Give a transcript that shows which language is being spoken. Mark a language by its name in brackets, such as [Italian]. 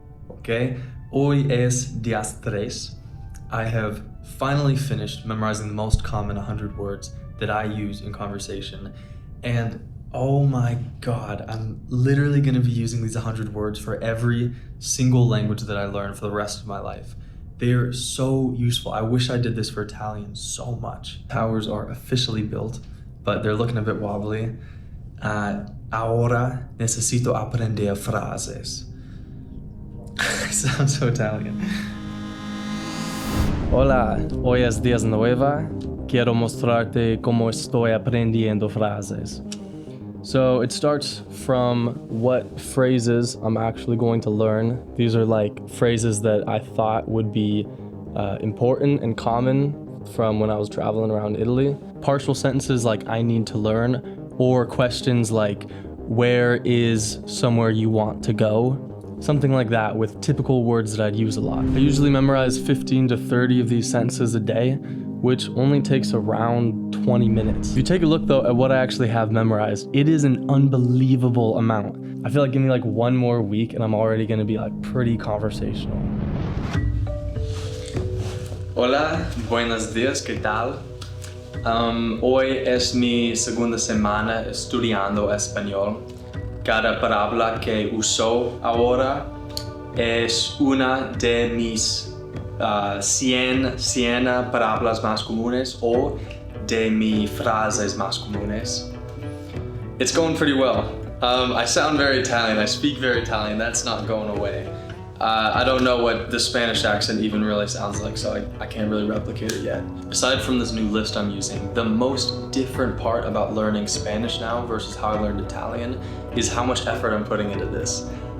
[English] Okay, [Spanish] hoy es días 3. [English] I have finally finished memorizing the most common 100 words that I use in conversation, and oh my god, I'm literally going to be using these 100 words for every single language that I learn for the rest of my life. They are so useful. I wish I did this for Italian so much. Towers are officially built, but they're looking a bit wobbly. [Spanish] Ahora necesito aprender frases. [English] Sounds so Italian. [Spanish] Hola, hoy es días nueva. Quiero mostrarte cómo estoy aprendiendo frases. [English] So it starts from what phrases I'm actually going to learn. These are like phrases that I thought would be important and common from when I was traveling around Italy. Partial sentences like I need to learn, or questions like where is somewhere you want to go? Something like that with typical words that I'd use a lot. I usually memorize 15 to 30 of these sentences a day, which only takes around 20 minutes. If you take a look though at what I actually have memorized, it is an unbelievable amount. I feel like give me like one more week and I'm already gonna be like pretty conversational. [Spanish] Hola, buenos días, ¿qué tal? Hoy es mi segunda semana estudiando español. Cada palabra que uso ahora es una de mis 100 palabras más comunes o de mis frases más comunes. [English] It's going pretty well. I sound very Italian, I speak very Italian, that's not going away. I don't know what the Spanish accent even really sounds like, so I can't really replicate it yet. Aside from this new list I'm using, the most different part about learning Spanish now versus how I learned Italian is how much effort I'm putting into this.